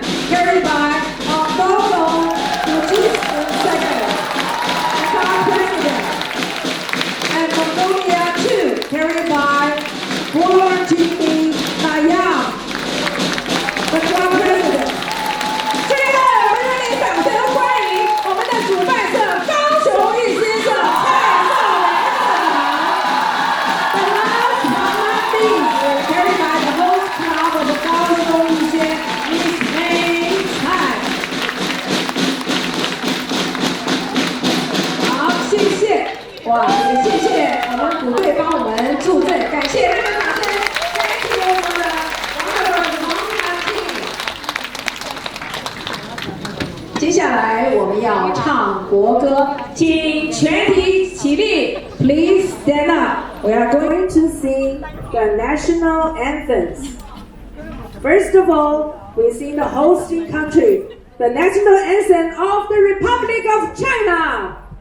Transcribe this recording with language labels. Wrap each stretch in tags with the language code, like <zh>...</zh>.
<en>1, carried by Dogo Fujis II, Vice President, and Mongolia 2, carried by Borjini Nayam, the Vice President.</en> <zh>这个我们热烈掌声欢迎我们的主办社高雄玉仙社蔡少雷社长。</zh> <en>The last but not least, carried by the host club of 高雄玉仙 Miss May 蔡。</en> <zh>好，谢谢，哇，也谢谢我们鼓队帮我们助阵，感谢大家掌声。</zh> <en>Thank you for the wonderful team。</en> <zh>接下来我们要唱国歌，请全体起立 ， Please stand up.</zh> <en>We are going to sing the national anthems. First of all, we sing the hosting country, the national anthem of the Republic of China.</en>